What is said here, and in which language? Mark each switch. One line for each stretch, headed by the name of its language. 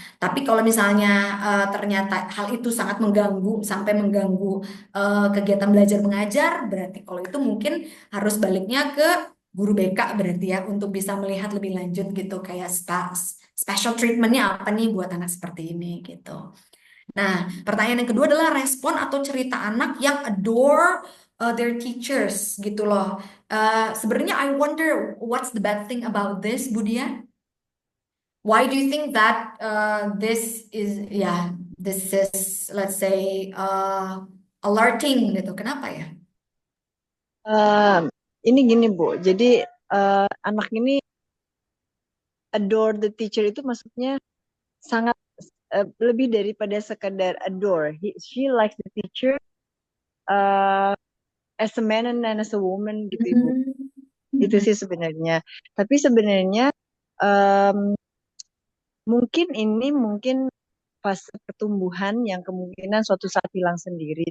Indonesian: Tapi kalau misalnya ternyata hal itu sangat mengganggu sampai mengganggu kegiatan belajar mengajar, berarti kalau itu mungkin harus baliknya ke guru BK berarti ya untuk bisa melihat lebih lanjut gitu kayak special treatmentnya apa nih buat anak seperti ini gitu. Nah, pertanyaan yang kedua adalah respon atau cerita anak yang
English: adore their teachers
Indonesian: gitu loh.
English: Sebenarnya I wonder what's the bad thing about this, Budia? Why do you think that this is this is let's say alerting gitu.
Indonesian: Kenapa ya? Eh, ini gini Bu, jadi anak ini
English: adore the teacher
Indonesian: itu maksudnya sangat lebih daripada sekedar adore.
English: She likes the teacher uh, as a man and as a woman gitu Ibu.
Indonesian: Itu sih sebenarnya. Tapi sebenarnya um, mungkin fase pertumbuhan yang kemungkinan suatu saat hilang sendiri.